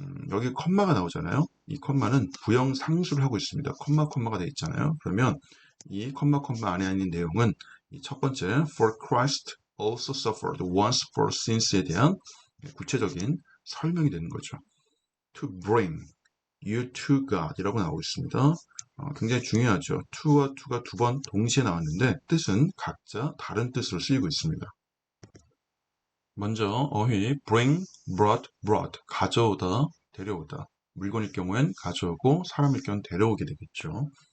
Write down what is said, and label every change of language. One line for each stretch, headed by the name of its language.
Korean: 여기 컴마가 나오잖아요. 이 컴마는 부영 상수를 하고 있습니다. 컴마가 되어 있잖아요. 그러면 이 컴마 안에 있는 내용은 이 첫 번째
English: For Christ also suffered once for sins
Korean: 에 대한 구체적인 설명이 되는 거죠.
English: To bring you to God
Korean: 이라고 나오고 있습니다. 굉장히 중요하죠. to와 to가 두 번 동시에 나왔는데 뜻은 각자 다른 뜻으로 쓰이고 있습니다. 먼저 어휘 bring, brought, 가져오다, 데려오다. 물건일 경우엔 가져오고 사람일 경우는 데려오게 되겠죠.